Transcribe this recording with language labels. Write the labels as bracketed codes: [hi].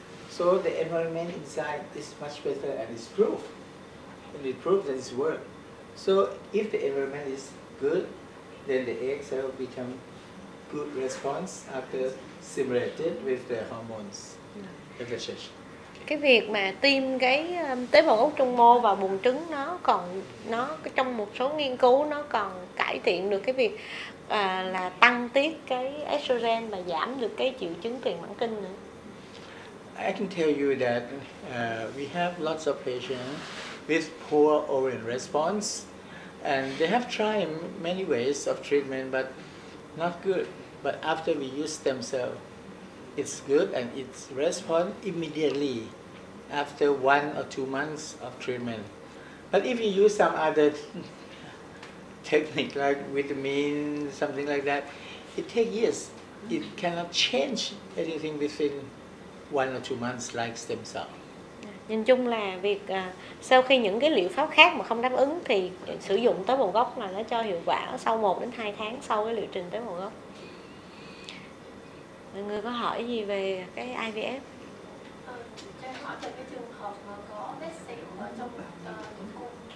[en] So the environment inside is much better, and it's proof. And it proves that it's work. So if the environment is good, then the egg cell become good response after stimulated with the hormones. [vi] Cái việc mà tiêm cái tế bào gốc trung mô vào buồng trứng nó trong một số nghiên cứu nó còn cải thiện được cái việc là tăng tiết cái estrogen và giảm được cái triệu chứng tiền mãn kinh nữa. [en] I can tell you that we have lots of patients with poor ovarian response, and they have tried many ways of treatment, but not good. But after we use stem cell, it's good and it's response immediately after 1 or 2 months of treatment. But if you use some other technique like vitamin, something like that, it takes years. It cannot change anything within 1 or 2 months like stem cell. [vi] Nhìn chung là việc sau khi những cái liệu pháp khác mà không đáp ứng thì sử dụng tế bào gốc là nó cho hiệu quả sau 1 đến 2 tháng sau cái liệu trình tế bào gốc. Mọi người có hỏi gì về cái IVF? Cho em hỏi về cái trường hợp mà có vết sẹo ở trong tử cung.